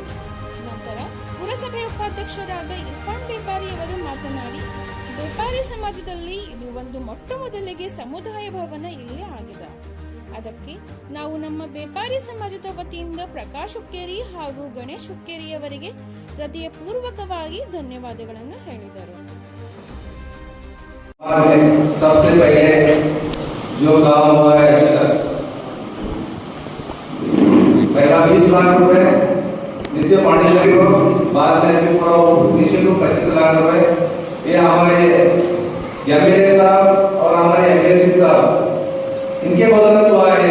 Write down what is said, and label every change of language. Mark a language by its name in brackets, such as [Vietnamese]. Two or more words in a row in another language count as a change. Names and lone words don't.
[Kannada] ನಂತರ ಪುರಸಭೆ ಉಪಾಧ್ಯಕ್ಷರಾದ ಇರ್ಫಾನ್ ಬೇಪಾರಿ ಅವರು ಮಾತನಾಡಿ, ಬೇಪಾರಿ ಸಮಾಜದಲ್ಲಿ ಇದು ಒಂದು ಮೊಟ್ಟ ಮೊದಲಿಗೆ ಸಮುದಾಯ ಭವನ ಇಲ್ಲಿ ಆಗಿದೆ. ಅದಕ್ಕೆ ನಾವು ನಮ್ಮ ಬೇಪಾರಿ ಸಮಾಜದ ವತಿಯಿಂದ ಪ್ರಕಾಶ್ ಹುಕ್ಕೇರಿ ಹಾಗೂ ಗಣೇಶ್ ಹುಕ್ಕೇರಿ ಅವರಿಗೆ ಹೃದಯಪೂರ್ವಕವಾಗಿ ಧನ್ಯವಾದಗಳನ್ನು ಹೇಳಿದರು. [Hindi] जो काम हुआ है अभी तक, पहला 20 लाख रुपए नीचे फाउंडेशन को, बाद में पूरा नीचे को 25 लाख रुपए, ये हमारे एमएलए साहब और हमारे एमएलसी साहब इनके बदौलत हुआ है।